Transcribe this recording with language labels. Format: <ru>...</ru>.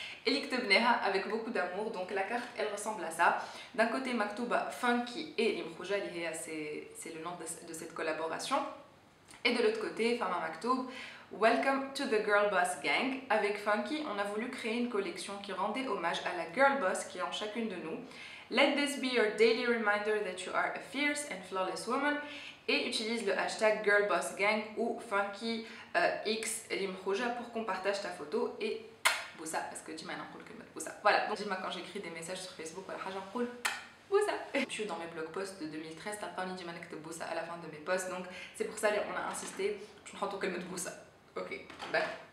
<fr>Et avec beaucoup d'amour. Donc la carte, elle ressemble à ça. D'un côté, Maktouba Funky et Limrouja, c'est le nom de cette collaboration. Et de l'autre côté, Fama Maktoub,</fr> <en>Welcome to the Girl Boss Gang.</en> <fr>Avec Funky, on a voulu créer une collection qui rendait hommage à la Girl Boss qui est en chacune de nous.</fr> <en>Let this be your daily reminder that you are a fierce and flawless woman.</en> <fr>Et utilise le hashtag GirlBossGang ou Funky X Limrouja pour qu'on partage ta photo et Boussa, parce que Dima n'a que Boussa. Voilà, donc Dima, quand j'écris des messages sur Facebook, voilà, j'en Boussa. Je suis dans mes blog posts de 2013, t'as pas mis Dima que Boussa à la fin de mes posts, donc c'est pour ça qu'on a insisté, je ne que Boussa. Ok, ben.</fr>